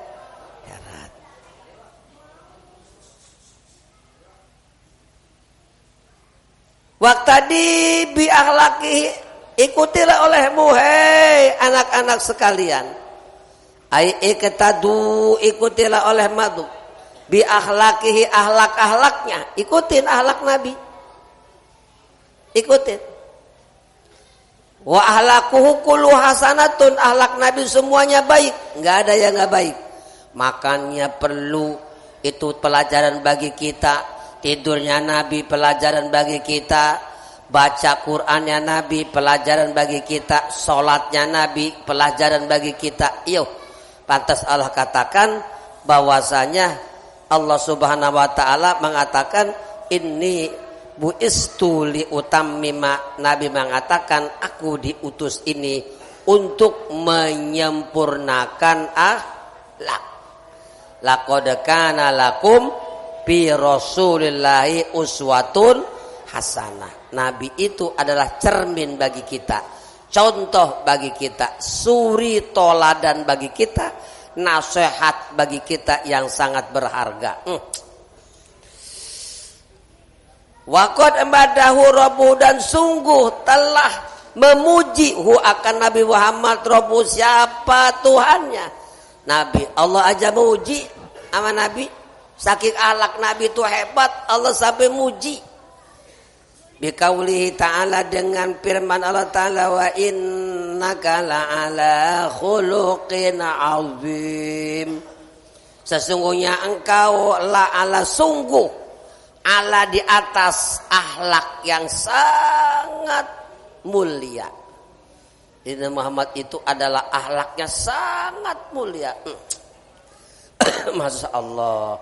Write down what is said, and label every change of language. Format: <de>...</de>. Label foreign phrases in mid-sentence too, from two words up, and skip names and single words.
<ar>واقتدِ بأخلاقِه,</ar> <id>ikutilah olehmu hei anak-anak sekalian.</id> <ar>أي اقتدوا,</ar> <id>ikutilah oleh madu</id> <ar>بأخلاقه,</ar> <id>akhlak-akhlaknya, ikutin akhlak Nabi, ikutin.</id> <ar>وأخلاقه كلها حسنة,</ar> <id>akhlak Nabi semuanya baik, nggak ada yang nggak baik. Makannya perlu, itu pelajaran bagi kita. Tidurnya Nabi pelajaran bagi kita, baca Qur'annya Nabi pelajaran bagi kita, sholatnya Nabi pelajaran bagi kita. Iyo, pantas Allah katakan bahwasanya Allah</id> <ar>سبحانه وتعالى</ar> <id>mengatakan</id> <ar>إني بعثت لأتمم,</ar> <id>Nabi mengatakan aku diutus ini untuk menyempurnakan akhlak.</id> <ar>لقد كان لكم برسول الله أسوة حسنة.</ar> <id>Nabi itu adalah cermin bagi kita, contoh bagi kita, suri toladan bagi kita, nasihat bagi kita yang sangat berharga.</id> <ar>وقد مدحه ربه,</ar> <id>dan sungguh telah memuji hu akan Nabi Muhammad rabbu, siapa Tuhannya. Nabi Allah aja memuji sama Nabi. Saking akhlak Nabi itu hebat, Allah sampai muji.</id> <ar>بقوله تعالى,</ar> <id>dengan firman Allah Ta'ala,</id> <ar>وإنك لعلى خلق عظيم,</ar> <id>sesungguhnya engkau la'ala, sungguh ala, di atas akhlak yang sangat mulia. Ini Muhammad itu adalah akhlaknya sangat mulia.</id> <ar>ما شاء الله.</ar>